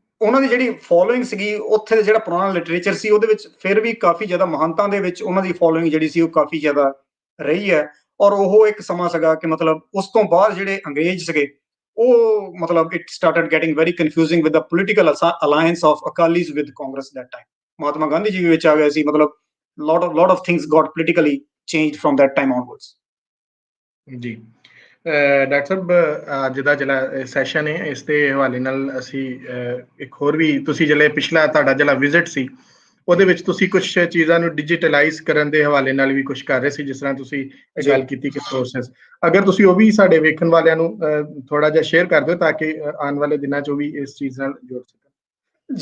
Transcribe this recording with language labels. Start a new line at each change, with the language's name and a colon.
Punjabi: ਉਹਨਾਂ ਦੀ ਜਿਹੜੀ ਫੋਲੋਇੰਗ ਸੀਗੀ ਉੱਥੇ ਦਾ ਜਿਹੜਾ ਪੁਰਾਣਾ ਲਿਟਰੇਚਰ ਸੀ, ਉਹਦੇ ਵਿੱਚ ਫਿਰ ਵੀ ਕਾਫੀ ਜ਼ਿਆਦਾ ਮਹਾਨਤਾ ਦੇ ਵਿੱਚ ਉਹਨਾਂ ਦੀ ਫੋਲੋਇੰਗ ਜਿਹੜੀ ਸੀ ਉਹ ਕਾਫੀ ਜ਼ਿਆਦਾ ਰਹੀ ਹੈ। ਔਰ ਉਹ ਇੱਕ ਸਮਾਂ ਸੀਗਾ ਕਿ ਮਤਲਬ ਉਸ ਤੋਂ ਬਾਅਦ ਜਿਹੜੇ ਅੰਗਰੇਜ਼ ਸੀਗੇ ਉਹ ਮਤਲਬ
English: It started getting very confusing with the political alliance of Akalis with Congress that time.
Punjabi: Mahatma Gandhi ji ਵਿੱਚ ਆ ਗਏ ਸੀ। ਮਤਲਬ
English: lot of things got politically changed from that time onwards.
Punjabi: ਜੀ ਡਾਕਟਰ ਸਾਹਿਬ, ਅੱਜ ਦਾ ਜਿਹੜਾ ਸੈਸ਼ਨ ਹੈ ਇਸ ਦੇ ਹਵਾਲੇ ਨਾਲ ਅਸੀਂ ਇੱਕ ਹੋਰ ਵੀ, ਤੁਸੀਂ ਜਿਹੜੇ ਪਿਛਲਾ ਤੁਹਾਡਾ ਜਿਹੜਾ ਵਿਜ਼ਿਟ ਸੀ ਉਹਦੇ ਵਿੱਚ ਤੁਸੀਂ ਕੁਝ ਚੀਜ਼ਾਂ ਨੂੰ ਡਿਜੀਟਲਾਈਜ਼ ਕਰਨ ਦੇ ਹਵਾਲੇ ਨਾਲ ਵੀ ਕੁਝ ਕਰ ਰਹੇ ਸੀ, ਜਿਸ ਤਰ੍ਹਾਂ ਤੁਸੀਂ ਗੱਲ ਕੀਤੀ ਕਿ ਪ੍ਰੋਸੈਸ, ਅਗਰ ਤੁਸੀਂ ਉਹ ਵੀ ਸਾਡੇ ਵੇਖਣ ਵਾਲਿਆਂ ਨੂੰ ਥੋੜਾ ਜਿਹਾ ਸ਼ੇਅਰ ਕਰ ਦਿਓ ਤਾਂ ਕਿ ਆਉਣ ਵਾਲੇ ਦਿਨਾਂ 'ਚ ਉਹ ਵੀ ਇਸ ਚੀਜ਼ ਨਾਲ ਜੁੜ ਸਕਣ।